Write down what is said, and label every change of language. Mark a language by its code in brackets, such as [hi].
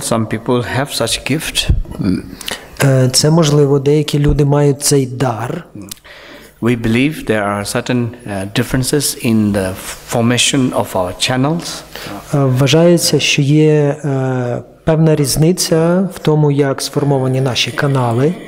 [en] Some people have such gift. [uk] Це можливо, деякі люди мають цей дар. [en] We believe there are certain differences in the formation of our channels. [uk] Вважається, що є певна різниця в тому, як сформовані наші канали.